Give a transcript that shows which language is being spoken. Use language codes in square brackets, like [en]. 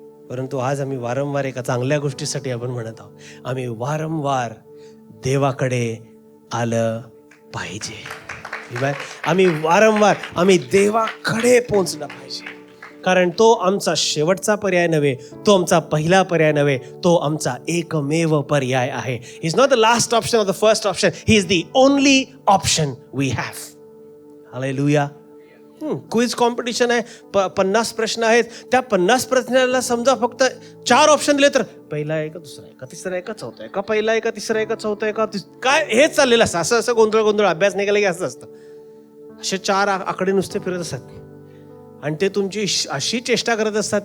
[mr] परंतु आज आम्ही वारंवार एका चांगल्या गोष्टीसाठी आपण म्हणत आहोत. आम्ही वारंवार देवाकडे आलं पाहिजे. आम्ही देवाकडे पोहोचलं पाहिजे, कारण तो आमचा शेवटचा पर्याय नव्हे, तो आमचा पहिला पर्याय नव्हे, तो आमचा एकमेव पर्याय आहे. [en] He is not the last option or the first option, he is the only option we have. [mr] Hallelujah. Quiz competition आहे, 50 प्रश्न आहेत. त्या 50 प्रश्नाला समजा फक्त 4 ऑप्शन दिले तर पहिला आहे का, दुसरा आहे का, तिसरा आहे का, चौथा आहे का, पहिला आहे का, तिसरा आहे का, चौथा आहे का, काय हेच चाललेलं असतं. असं गोंधळ अभ्यास निघाला की असं असतं. असे 4 आकडे नुसते फिरत असतात आणि ते तुमची अशी चेष्टा करत असतात.